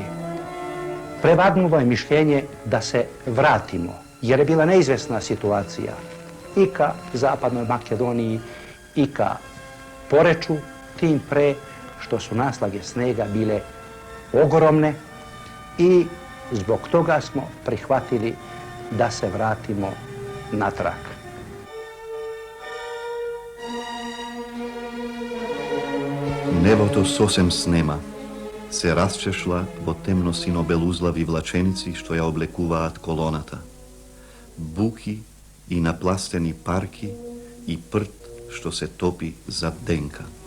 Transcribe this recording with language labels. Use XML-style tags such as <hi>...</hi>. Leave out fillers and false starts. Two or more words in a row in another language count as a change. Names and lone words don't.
<sr>Prevagnulo je mišljenje da se vratimo, jer je bila neizvjesna situacija i ka zapadnoj Makedoniji i ka Poreču, tim pre što su naslage snega bile ogromne i zbog toga smo prihvatili da se vratimo natrag.</sr> <mk>Небото сосем снема, се расчешла во темно-синобелузлави влаченици што ја облекуваат колоната. Буки и напластени парки и прт што се топи зад денка.</mk>